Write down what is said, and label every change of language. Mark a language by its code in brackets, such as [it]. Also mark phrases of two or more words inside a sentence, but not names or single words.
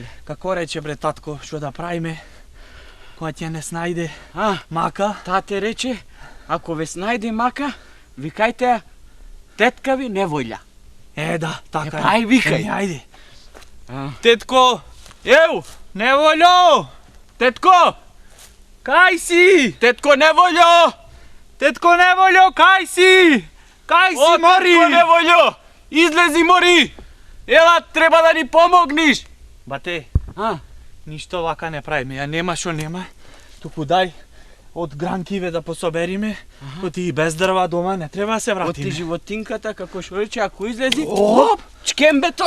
[mk] Како рече бре татко, што да правиме? Кога ќе не снајде мака? Тате рече, ако ве снајде мака, викајте ја тетка ви Неволја. Да, така е. Ај, викај. Ајде. Тетко! Еу! Неволјо! Тетко! Кај си? Тетко Неволјо! Тетко Неволјо, кај си? Кај си, мори? Тетко Неволјо! Излези, мори! Ела, треба да ни помогниш! Бате, А? ништо вака не правиме, ја нема шо нема. Туку дај од гранкиве да пособериме. Оти и без дрва дома не треба да се вратиме. Оти животинката, како шо рече, ако излези, оп, чкембето,